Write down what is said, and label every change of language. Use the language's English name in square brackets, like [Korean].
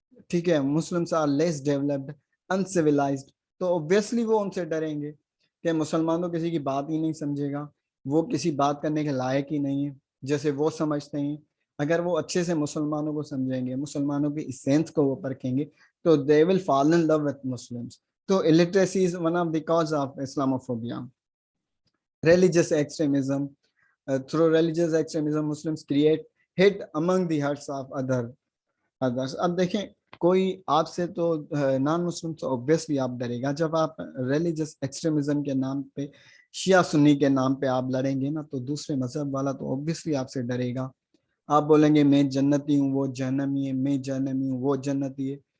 [English] ٹھیک ہے, Muslims are less developed, uncivilized. [Urdu] تو اوبویسلی وہ ان سے ڈریں گے کہ مسلمانوں کسی کی بات ہی نہیں سمجھے گا, وہ کسی بات کرنے کے لائق ہی نہیں ہے جیسے وہ سمجھتے ہیں. اگر وہ اچھے سے مسلمانوں کو سمجھیں گے, مسلمانوں کی اسینس کو وہ پرکھیں گے, تو [English] they will fall in love with Muslims. تو illiteracy is one of the cause of Islamophobia. Religious extremism. Through religious extremism, Muslims create hate among the hearts of others. [Urdu] اب دیکھیں, کوئی آپ سے تو نان مسلم سے اوبویسلی آپ ڈرے گا. جب آپ ریلیجس ایکسٹریمزم کے نام پہ, شیعہ سنی کے نام پہ آپ لڑیں گے نا, تو دوسرے مذہب والا تو اوبویسلی آپ سے ڈرے گا. آپ بولیں گے میں جنتی ہوں, وہ جہنمی ہے, میں جہنمی ہوں, وہ جنتی ہے.